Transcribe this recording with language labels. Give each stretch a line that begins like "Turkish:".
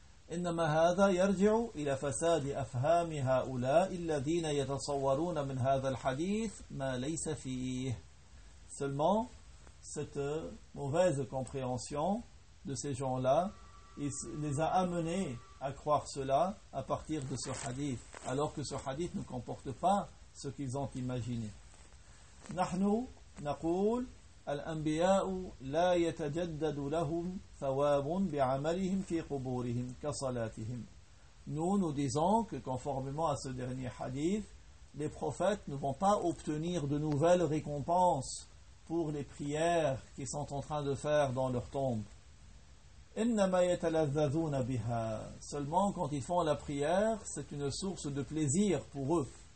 Arabic: إِنَّمَا هَذَا يَرْجِعُ إِلَى فَسَادِ أَفْهَامِ هَؤُلَاءِ الَّذِينَ يَتَصَوَّرُونَ مِنْ هَذَا الْحَدِيثِ مَا لَيْسَ فِيهِ.
French: Seulement, cette mauvaise compréhension de ces gens-là les a amenés à croire cela à partir de ce hadith, alors que ce hadith ne comporte pas ce qu'ils ont imaginé.
Arabic: نحن نقول الأنبياء لا يتجدد لهم ثواب بعملهم في قبورهم كصلاتهم.
French: Nous nous disons que conformément à ce dernier hadith, les prophètes ne vont pas obtenir de nouvelles récompenses pour les prières qu'ils sont en train de faire dans leur tombe.
Arabic: إِنَّمَا يَتَلَذَّذُونَ بِهَا.
French: Seulement quand ils font la prière, c'est une source de plaisir pour eux.